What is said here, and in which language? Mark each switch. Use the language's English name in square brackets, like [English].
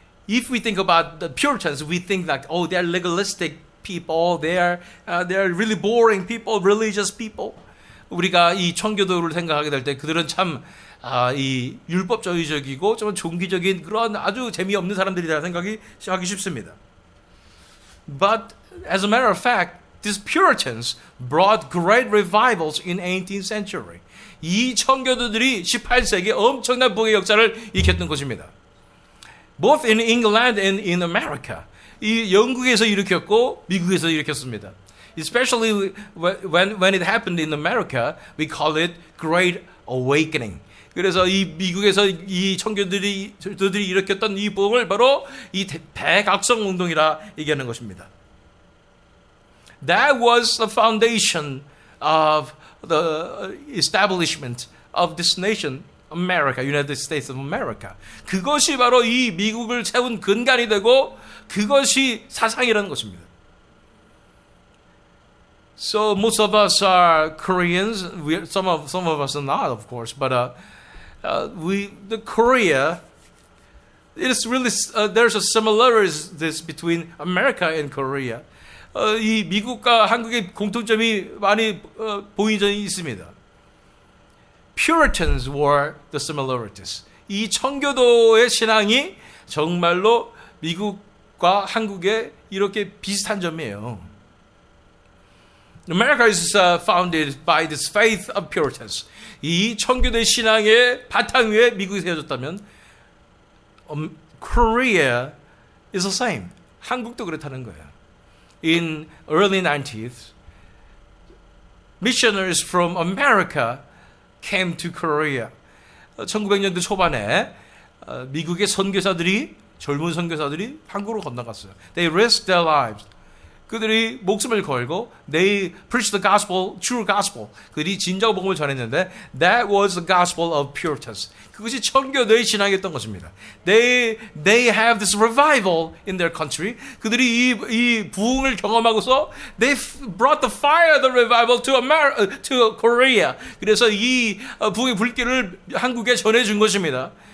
[English] If we think about the Puritans, we think that they're legalistic people, they're really boring people, religious people. [Korean] 우리가 이 청교도를 생각하게 될 때 그들은 참 이 율법주의적이고 좀 종기적인 그런 아주 재미없는 사람들이라 생각이 하기 쉽습니다. [English] But as a matter of fact, these Puritans brought great revivals in 18th century. [Korean] 이 청교도들이 18세기에 엄청난 복의 역사를 일으켰던 것입니다. [English] Both in England and in America. [Korean] 이 영국에서 일으켰고 미국에서 일으켰습니다. [English] Especially when it happened in America, we call it Great Awakening. [Korean] 그래서 이 미국에서 이 청교도들이 일으켰던 이 복음을 바로 이 대각성 운동이라 얘기하는 것입니다. [English] That was the foundation of the establishment of this nation, America, United States of America. [Korean] 그것이 바로 이 미국을 세운 근간이 되고 그것이 사상이라는 것입니다. [English] So most of us are Koreans. Some of us are not, of course, but the Korea it's really there's a similarities between America and Korea. [Korean] 이 미국과 한국의 공통점이 많이 보인 점이 있습니다. [English] Puritans were the similarities. [Korean] 이 청교도의 신앙이 정말로 미국과 한국에 이렇게 비슷한 점이에요. [English] America is founded by this faith of Puritans. [Korean] 이 청교도의 신앙의 바탕 위에 미국이 세워졌다면 [English] Korea is the same. [Korean] 한국도 그렇다는 거예요. [English] In early 90s, missionaries from America came to Korea. [Korean] 1900년대 초반에 미국의 선교사들이 젊은 선교사들이 한국으로 건너갔어요. [English] They risked their lives. [Korean] 그들이 목숨을 걸고 [English] they preached the gospel, true gospel. [Korean] 그들이 진정 복음을 전했는데 [English] that was the gospel of Puritans. [Korean] 그것이 청교도의 신앙이었던 것입니다. [English] They have this revival in their country. [Korean] 그들이 이 부흥을 경험하고서 [English] they brought the fire of the revival to Korea. [Korean] 그래서 이 부흥의 불길을 한국에 전해준 것입니다.